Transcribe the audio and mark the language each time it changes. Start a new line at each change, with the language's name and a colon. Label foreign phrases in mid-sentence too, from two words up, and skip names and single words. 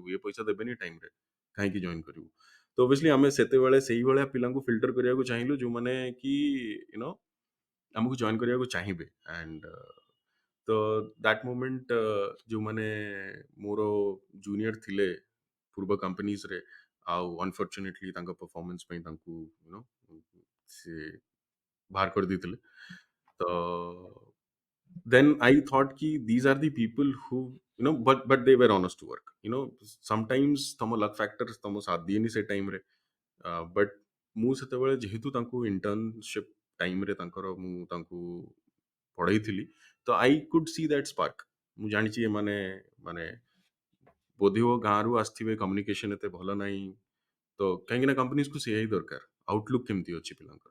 Odia: ଏ ପଇସା ଦେବେନି ଟାଇମରେ, କାହିଁକି ଜଏନ୍ କରିବୁ? ତ ଅବଭିୟସଲି ଆମେ ସେତେବେଳେ ସେଇଭଳିଆ ପିଲାଙ୍କୁ ଫିଲ୍ଟର କରିବାକୁ ଚାହିଁଲୁ ଯୋଉମାନେ କି ଆମକୁ ଜଏନ୍ କରିବାକୁ ଚାହିଁବେ। ଆଣ୍ଡ ତ
English: that moment
Odia: ଯୋଉମାନେ ମୋର ଜୁନିୟର ଥିଲେ ପୂର୍ବ କମ୍ପାନିଜରେ ଆଉ ଅନଫର୍ଚୁନେଟଲି ତାଙ୍କ ପରଫର୍ମାନ୍ସ ପାଇଁ ତାଙ୍କୁ ସେ ବାହାର କରିଦେଇଥିଲେ। ତ
English: then I thought ki these are the people who but they were honest to work।
Odia: sometimes ତମ
English: luck factors
Odia: ତମ ସାଥ ଦିଏନି ସେ ଟାଇମରେ। ବଟ୍ ମୁଁ ସେତେବେଳେ ଯେହେତୁ ତାଙ୍କୁ ଇଣ୍ଟର୍ନସିପ୍ ଟାଇମରେ ତାଙ୍କର ମୁଁ ତାଙ୍କୁ ପଢେଇଥିଲି ତ
English: I could see that spark.
Odia: ମୁଁ ଜାଣିଛି ଏମାନେ ମାନେ ବୋଧିବ ଗାଁରୁ ଆସିଥିବେ, କମ୍ୟୁନିକେସନ ଏତେ ଭଲ ନାହିଁ, ତ କାହିଁକି ନା କମ୍ପାନିଜକୁ ସେଇଆ ହିଁ ଦରକାର, ଆଉଟଲୁକ୍ କେମିତି ଅଛି ପିଲାଙ୍କର।